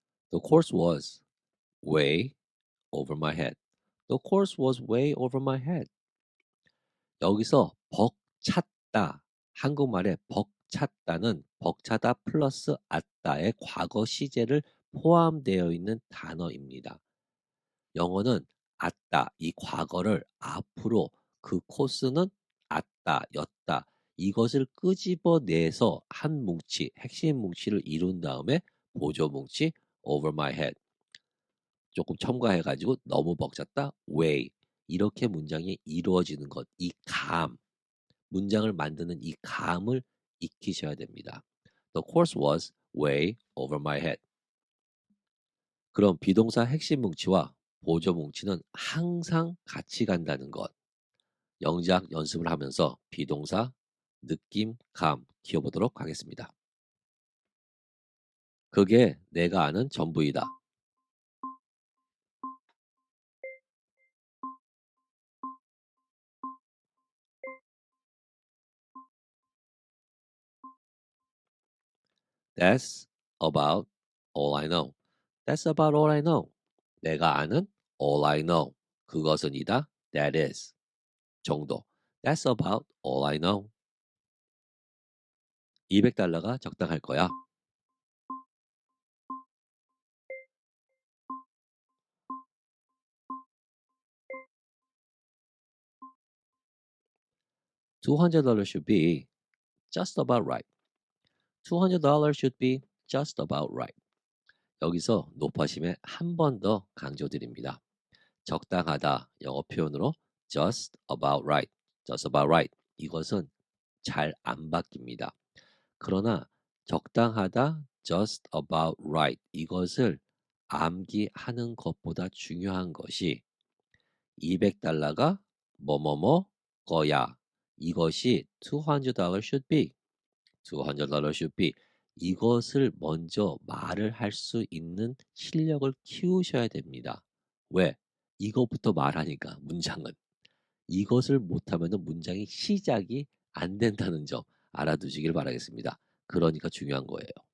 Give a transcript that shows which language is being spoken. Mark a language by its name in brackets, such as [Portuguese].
[English] The course was way over my head. The course was way over my head. [Korean] 여기서 벅찼다. 한국말에 벅찼다는 벅차다 플러스 았다의 과거 시제를 포함되어 있는 단어입니다. 영어는 았다, 이 과거를 앞으로 그 코스는 았다, 였다. 이것을 끄집어내서 한 뭉치, 핵심 뭉치를 이룬 다음에 보조 뭉치 [English] over my head [Korean] 조금 첨가해가지고 너무 벅찼다, way 이렇게 문장이 이루어지는 것, 이 감, 문장을 만드는 이 감을 익히셔야 됩니다. [English] The course was way over my head. [Korean] 그럼 비동사 핵심 뭉치와 보조 뭉치는 항상 같이 간다는 것. 영작 연습을 하면서 비동사, 느낌, 감 키워보도록 하겠습니다. 그게 내가 아는 전부이다. [English] That's about all I know. That's about all I know. [Korean] 내가 아는 [English] all I know. [Korean] 그것은이다. [English] That is. [Korean] 정도. [English] That's about all I know. [Korean] $200가 적당할 거야. [English] $200 should be just about right. $200 should be just about right. [Korean] 여기서 높아심에 한 번 더 강조드립니다. 적당하다 영어 표현으로 [English] just about right, just about right. [Korean] 이것은 잘 안 바뀝니다. 그러나 적당하다 [English] just about right [Korean] 이것을 암기하는 것보다 중요한 것이 $200가 뭐뭐뭐 거야. 이것이 [English] $200 should be, $200 should be. [Korean] 이것을 먼저 말을 할 수 있는 실력을 키우셔야 됩니다. 왜? 이것부터 말하니까 문장은. 이것을 못하면 문장이 시작이 안 된다는 점 알아두시길 바라겠습니다. 그러니까 중요한 거예요.